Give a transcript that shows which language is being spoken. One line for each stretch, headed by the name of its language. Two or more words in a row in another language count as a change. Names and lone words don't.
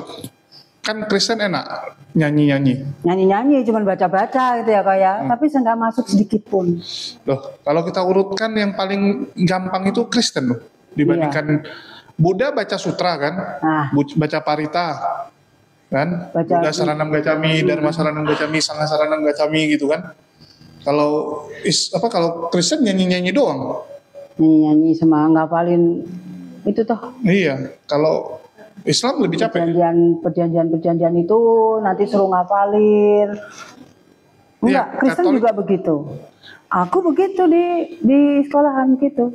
Indonesian: Kan Kristen enak nyanyi cuman baca-baca gitu ya kayak, tapi saya nggak masuk sedikit pun. Loh, kalau kita urutkan yang paling gampang itu Kristen loh dibandingkan Buddha. Baca sutra kan, baca parita kan,
Pali: Buddha Saranam Gacami, Dharma Saranam Gacami, Sangha Saranam Gacami gitu kan.
Indonesian: Kalau Kristen nyanyi doang. Nyanyi sama ngapalin itu toh. Iya, kalau Islam lebih capek. Perjanjian itu nanti suruh ngapalin. Enggak, ya, Kristen Katolik juga begitu. Aku begitu di sekolahan gitu.